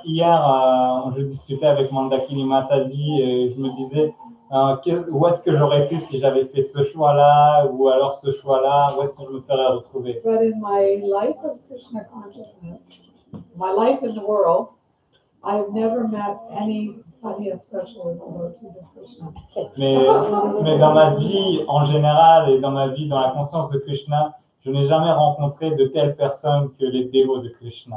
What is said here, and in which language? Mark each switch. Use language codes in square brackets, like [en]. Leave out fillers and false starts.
[fr] hier, je discutais avec Mandakini Mataji et je me disais où est-ce que j'aurais été si j'avais fait ce choix-là ou alors ce choix-là, où est-ce que je me serais retrouvé. [en] But in my life of Krishna consciousness, my life in the world, I have never met anybody as special as devotees of Krishna. [fr] Mais dans ma vie en général et dans ma vie dans la conscience de Krishna, je n'ai jamais rencontré de telles personnes que les dévots de Krishna.